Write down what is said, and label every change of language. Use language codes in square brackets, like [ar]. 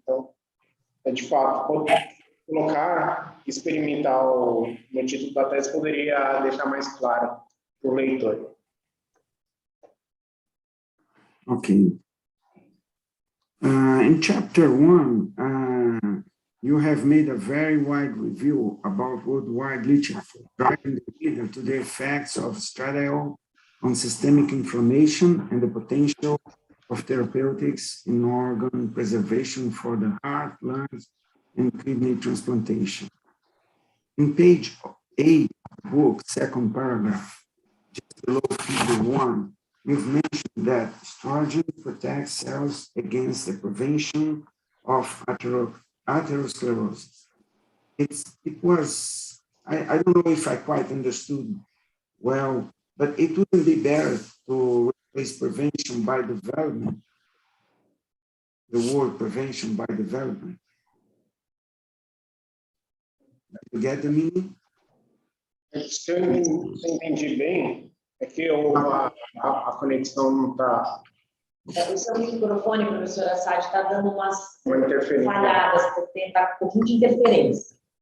[pt] Então, de fato, colocar experimental no título da tese poderia deixar mais claro para o leitor. Okay. [en] In chapter 1, you have made a very wide review about worldwide literature, driving the reader to the effects of estradiol on systemic inflammation and the potential of therapeutics in organ preservation for the heart, lungs, and kidney transplantation. In page 8 of the book, second paragraph, just below figure 1, you've mentioned that estrogen protects cells against the prevention of atherosclerosis. I don't know if I quite understood well, but it wouldn't be better to replace prevention by development, the word prevention by development. You get the meaning? [pt] Se eu entendi bem, é que a conexão não está... O seu microfone, professora Assad, está dando umas Uma interferência. falhadas, está com um pouquinho de interferência.